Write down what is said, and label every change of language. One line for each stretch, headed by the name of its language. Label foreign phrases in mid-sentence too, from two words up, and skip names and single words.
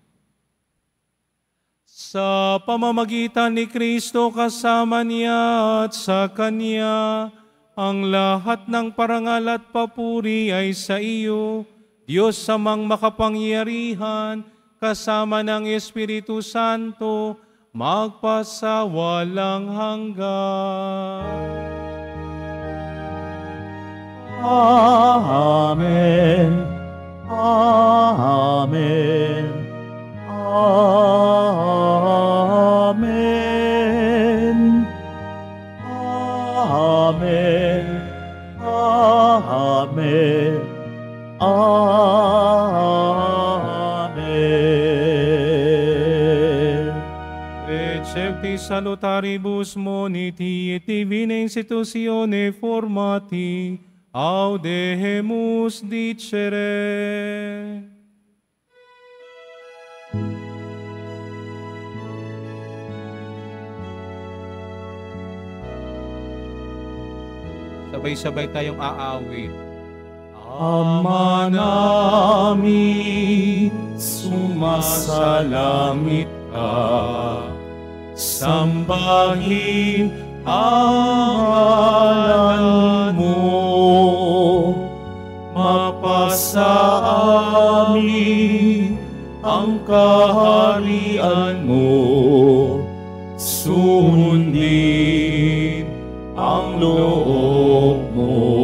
Filipino: Sa pamamagitan ni Kristo, kasama niya at sa Kanya, ang lahat ng parangal at papuri ay sa iyo, Diyos Amang makapangyarihan, kasama ng Espiritu Santo, magpasawalang hanggan. Amen. Amen. Amen. Amen. Amen. Amen.
Latin: Recepti salutaribus moniti et divina institutione formati Audemus dicere.
Filipino: Sabay-sabay tayong aawit. Ama namin, sumasalangit ka, sambahin ang ngalan mo, mapasa amin ang kaharian mo, sundin ang loob mo.